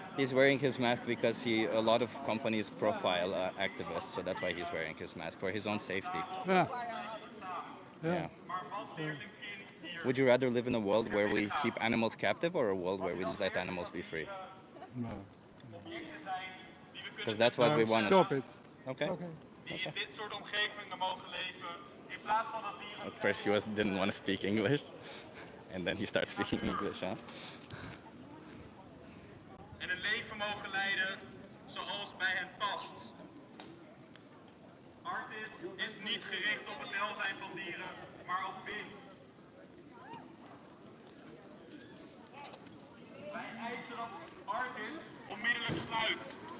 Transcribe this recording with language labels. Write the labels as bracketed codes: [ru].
[en] He's wearing his mask because a lot of companies profile activists, so that's why he's wearing his mask for his own safety. Yeah, Yeah. yeah. Would you rather live in a world where we keep animals captive or a world where we let animals be free? No. Because that's what we want. Stop it. Okay. Okay. [nl] die in dit soort omgevingen mogen leven, in plaats van dat dieren... [en] At first he didn't want to speak English, and then he started speaking English, huh? [nl] en een leven mogen leiden zoals bij hen past. Artis is niet gericht op het welzijn van dieren, maar op winst. Wij eisen dat Artis onmiddellijk sluit.